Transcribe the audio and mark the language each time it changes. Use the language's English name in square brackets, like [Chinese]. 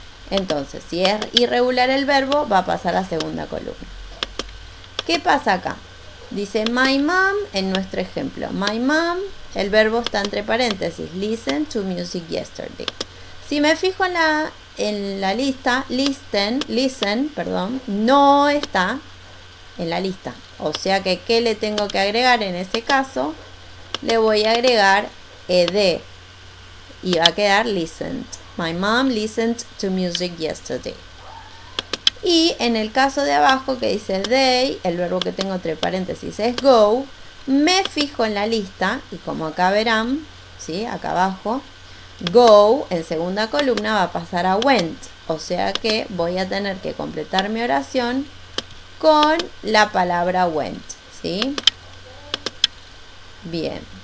[Spanish] Entonces, si es irregular el verbo, va a pasar a la segunda columna. ¿Qué pasa acá? Dice [English] my mom [Spanish] en nuestro ejemplo. [English] My mom, [Spanish] el verbo está entre paréntesis. [English] Listen to music yesterday. [Spanish] Si me fijo en la lista, listen, no está en la lista. O sea que, ¿qué le tengo que agregar en ese caso? Le voy a agregar ed. Y va a quedar listened. [English] My mom listened to music yesterday. [Spanish] Y en el caso de abajo que dice they, el verbo que tengo entre paréntesis es go, me fijo en la lista y como acá verán, ¿sí? Acá abajo, go en segunda columna va a pasar a went. O sea que voy a tener que completar mi oración con la palabra went, ¿sí? Bien.